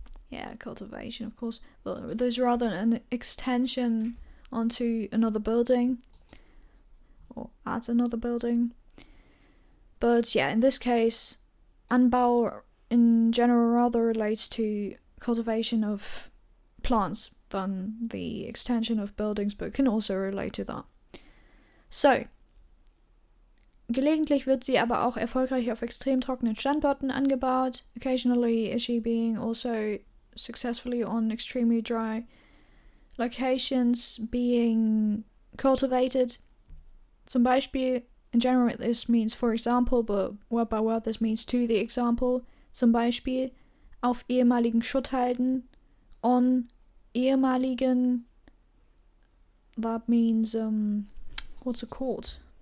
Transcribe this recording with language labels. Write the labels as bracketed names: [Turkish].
[English] Yeah, cultivation, of course. But there's rather an extension onto another building, or at another building. But yeah, in this case, Anbau in general rather relates to cultivation of plants than the extension of buildings, but can also relate to that. [German] So, gelegentlich wird sie aber auch erfolgreich auf extrem trockenen Standorten angebaut. [English] Occasionally is she being also successfully on extremely dry locations being cultivated. Zum Beispiel, in general this means for example, but word by word this means to the example. [German] Zum Beispiel auf ehemaligen Schutthalden, [English] on ehemaligen, that means, what's it called?